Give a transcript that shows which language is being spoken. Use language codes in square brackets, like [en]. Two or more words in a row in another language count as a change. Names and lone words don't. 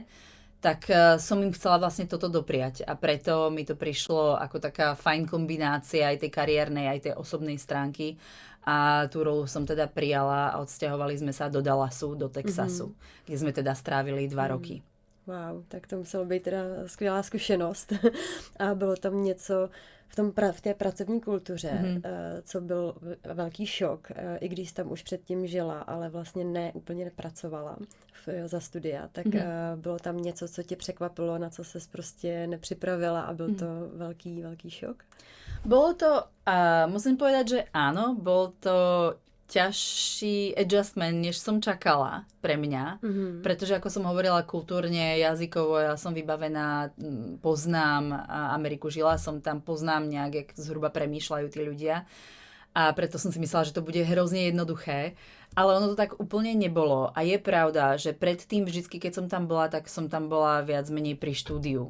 [sk] Tak som im chcela vlastne toto dopriať. A preto mi to prišlo ako taká fajn kombinácia aj tej kariérnej, aj tej osobnej stránky. A tú rolu som teda prijala a odsťahovali sme sa do Dallasu, do Texasu, kde sme teda strávili 2 roky. [cs] Wow, tak to muselo být teda skvělá zkušenost. A bylo tam něco v té pracovní kultuře, co byl velký šok, i když tam už předtím žila, ale vlastně ne úplně nepracovala za studia, tak bylo tam něco, co tě překvapilo, na co ses prostě nepřipravila a byl to velký šok? [sk] Bolo to, musím povedať, že áno, bol to ťažší adjustment, než som čakala pre mňa, pretože ako som hovorila kultúrne, jazykovo, ja som vybavená, poznám Ameriku, žila som tam, poznám nejak, jak zhruba premýšľajú tí ľudia a preto som si myslela, že to bude hrozne jednoduché, ale ono to tak úplne nebolo a je pravda, že predtým vždycky, keď som tam bola, tak som tam bola viac menej pri štúdiu.